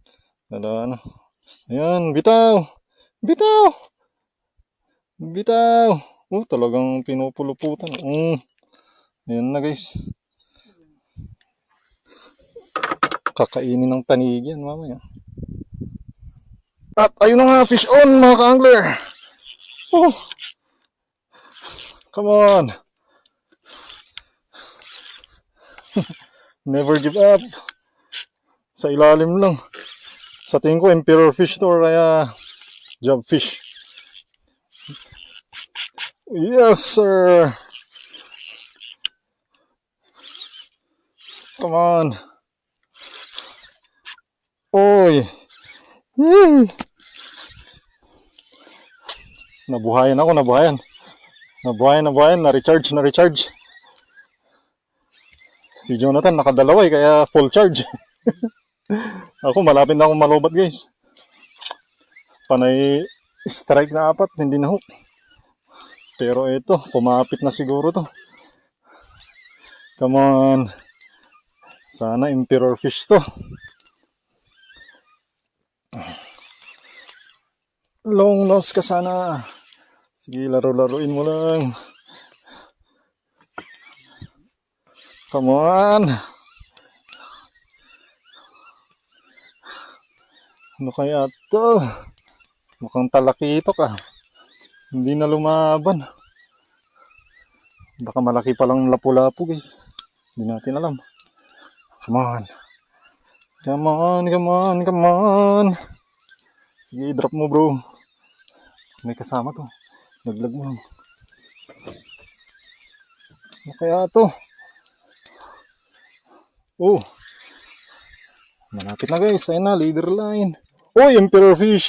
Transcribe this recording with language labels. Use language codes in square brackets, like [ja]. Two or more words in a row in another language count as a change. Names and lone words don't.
[tl] Wala na. Ayan, bitaw! Bitaw! Bitaw! Oh, talagang pinupuluputan. Ayan na guys. Kakainin ng tanig yan mamaya. At ayun na nga, [en] fish on [tl] mga ka-angler. [en] Oh, come on. Never give up. [tl] Sa ilalim lang. Sa tingin ko, [en] emperor fish [tl] to or kaya job fish. [en] Yes, sir. Come on. [tl] Oy. Yee. Nabuhayan ako, nabuhayan. Na-recharge. Si Jonathan nakadalawa kaya full charge. Ako malapit na akong malubat guys. Panay strike na 4, hindi na hook. Pero ito, kumapit na siguro to. [en] Come on. [tl] Sana [en] emperor fish [tl] to. [en] Long nose [tl] ka sana. Sige, laro-laruin mo lang. [en] Come on. [tl] Ano kaya to? Mukhang talakito ka. Hindi na lumaban. Baka malaki palang lapu-lapu guys. Hindi natin alam. [en] Come on. Come on, come on, come on. [tl] Sige, drop mo bro. May kasama to. Naglag mo. Ano kaya to? Oh. Malapit na guys. Ayun na, [en] leader line. [tl] Uy, [en] emperor fish.